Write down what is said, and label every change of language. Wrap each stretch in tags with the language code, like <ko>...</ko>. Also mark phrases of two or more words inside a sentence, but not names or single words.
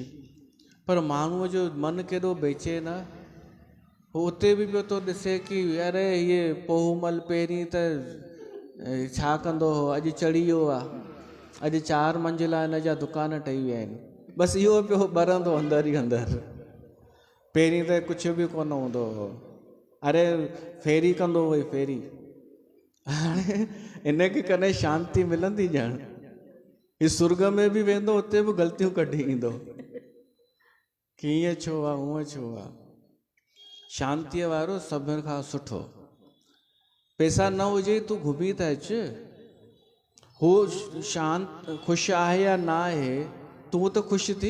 <sd>पर माण्हूअ जो मन केॾो बेचैन आहे, हू उते बि पियो थो ॾिसे कि अरे इहे पोहमल पहिरीं त छा कंदो हो, अॼु चढ़ी वियो आहे, अॼु 4 मंजिला हिन जा दुकान ठही विया आहिनि। बसि इहो पियो ॿरंदो अंदरि ई अंदरि। पहिरीं त कुझु बि कोन हूंदो हो, अरे फेरी कंदो हुई फेरी। हाणे इनखे कॾहिं शांती मिलंदी ॼण? हीउ सुर्ग में बि वेंदो, उते बि ग़लतियूं कढी ईंदो कि ईअं छो आहे, हूअं छो आहे। शांतीअ वारो सभिनि खां सुठो। पैसा न हुजे तूं घुमी त अचु, हू शांत ख़ुशि आहे या न आहे, तूं त ख़ुशि थी।</sd>